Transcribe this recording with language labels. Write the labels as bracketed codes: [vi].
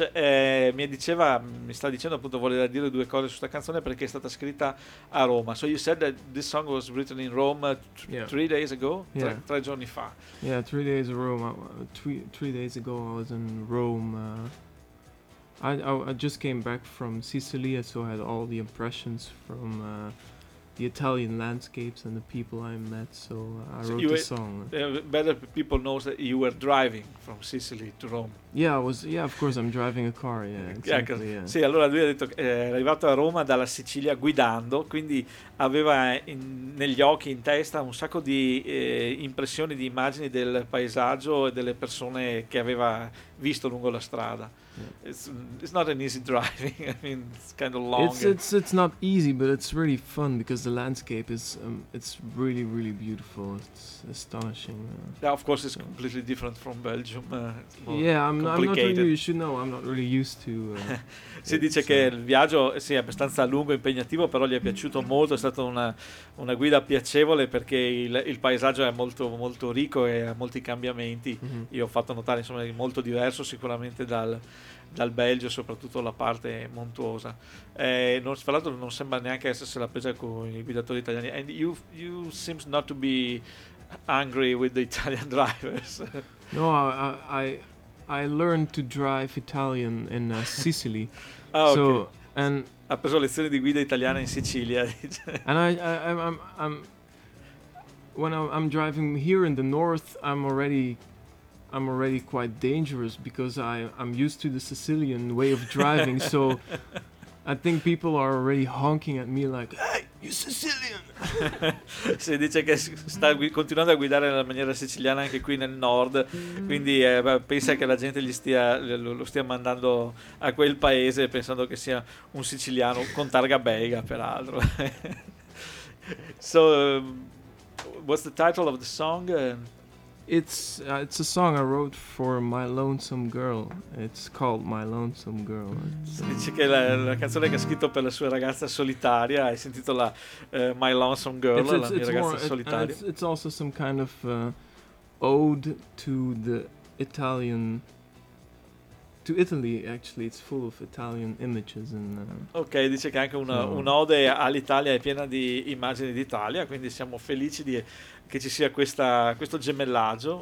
[it] Mi sta dicendo appunto, voleva dire due cose su questa canzone perché è stata scritta a Roma. [en] So you said that this song was written in Rome three days ago, [it] tre giorni fa. [en] Yeah, three days ago I was in Rome. I just came back from Sicily, so I had all the impressions from the Italian landscapes and the people I met, so I wrote the song. Better people know that you were driving from Sicily to Rome. Yeah, of course, I'm driving a car, yeah. Exactly, yeah, cause, yeah. [it] Sì, allora lui ha detto che è arrivato a Roma dalla Sicilia guidando, quindi aveva negli occhi, in testa, un sacco di impressioni, di immagini del paesaggio e delle persone che aveva visto lungo la strada. [en] It's not an easy driving. I mean, it's kind of long. It's not easy, but it's really fun because the landscape is it's really, really beautiful. It's astonishing. Yeah, of course, it's completely different from Belgium. I'm not really used to. [it] Si dice che il viaggio sia abbastanza lungo e impegnativo, però gli è piaciuto molto. È stata una guida piacevole perché il paesaggio è molto, molto ricco e ha molti cambiamenti. Mm-hmm. Io ho fatto notare, insomma, è molto diverso sicuramente dal Belgio, soprattutto la parte montuosa. Fra l'altro non sembra neanche essersi la presa con i guidatori italiani. [en] And you seem not to be angry with the Italian drivers. No, I learned to drive Italian in Sicily. Oh, okay. [it] Ha preso lezioni di guida italiana in Sicilia. [en] And I'm driving here in the north, I'm already quite dangerous because I'm used to the Sicilian way of driving, so I think people are already honking at me like, "Hey, you Sicilian!" [it] Si dice che sta continuando a guidare nella maniera siciliana anche qui nel nord, quindi pensa che la gente lo stia mandando a quel paese pensando che sia un siciliano con targa belga, peraltro. [en] So, what's the title of the song? It's a song I wrote for my lonesome girl. It's called My Lonesome Girl. [it] Dice che la canzone che ha scritto per la sua ragazza solitaria è intitolata My Lonesome Girl, la mia ragazza solitaria. [en] It's also some kind of ode to the Italian, to Italy. Actually, it's full of Italian images. [it] Okay, dice che anche un'ode all'Italia è piena di immagini d'Italia, quindi siamo felici di che ci sia questo gemellaggio.